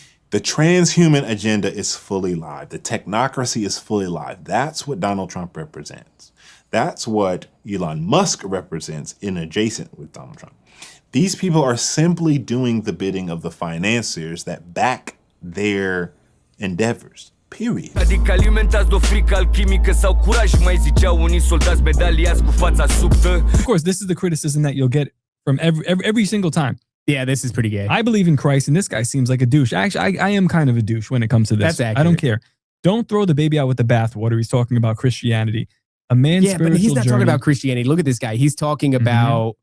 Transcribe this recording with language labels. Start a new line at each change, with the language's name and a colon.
English: The transhuman agenda is fully live. The technocracy is fully live. That's what Donald Trump represents. That's what Elon Musk represents in adjacent with Donald Trump. These people are simply doing the bidding of the financiers that back their endeavors. Period.
Romanian: Adică alimentați de o frică alchimică sau curaj, mai ziceau unii soldați medaliați cu fața subtă.
English: Of course, this is the criticism that you'll get from every single time. Yeah, this is pretty gay. I believe in Christ, and this guy seems like a douche. Actually, I am kind of a douche when it comes to this. That's accurate. I don't care. Don't throw the baby out with the bathwater. He's talking about Christianity. A man's spiritual but he's not journey. talking about Christianity. Look at this guy. He's talking about...